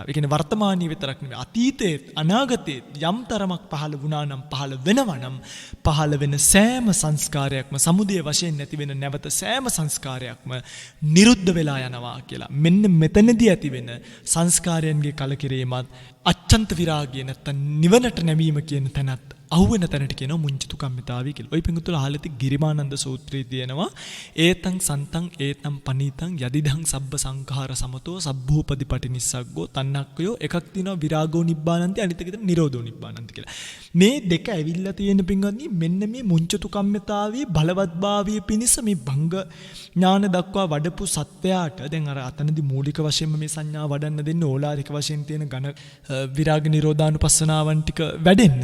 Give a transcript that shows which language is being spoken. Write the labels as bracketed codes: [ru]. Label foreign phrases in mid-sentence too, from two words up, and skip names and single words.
[si] ඒ කියන්නේ වර්තමානීය විතරක් නෙවෙයි අතීතයේ අනාගතයේ යම් තරමක් පහළ වුණා නම් පහළ වෙනවා නම් පහළ වෙන සෑම සංස්කාරයක්ම සමුදය වශයෙන් නැති වෙන නැවත සෑම සංස්කාරයක්ම නිරුද්ධ වෙලා යනවා කියලා. මෙන්න මෙතනදී ඇති වෙන සංස්කාරයන්ගේ කලකිරීමත් අච්ඡන්ත විරාගය නැත්තම් නිවනට නැවීම කියන තැනත් අහුවෙන තැනට කියනවා මුංචිතු කම්මිතාවය කියලා. ඔය පිංගුතුල අහලති ගිරිමානන්ද සූත්‍රයේ තියෙනවා [pi] ඒතං සන්තං ඒතං පනීතං යදිදං සබ්බ සංඛාර සමතෝ සබ්බූපදි පටිනිස්සග්ගෝ තණ්හක්කයෝ [si] එකක් තියෙනවා [pi] විරාගෝ නිබ්බානන්ති [si] අනිත් එක තියෙනවා [pi] නිරෝධෝ නිබ්බානන්ති කියලා. [si] මේ දෙක ඇවිල්ලා තියෙන පිංගුතුනි මෙන්න මේ මුංචිතු කම්මිතාවයේ බලවත්භාවයේ පිණිස මේ භංග ඥාන දක්වා වඩපු සත්‍යයට දැන් අර අතනදී මූලික වශයෙන්ම මේ සංඥා වඩන්න දෙන්න ඕලාරික වශයෙන් තියෙන ඝන විරාග නිරෝධානුපස්සනාවන් ටික වැඩෙන්න.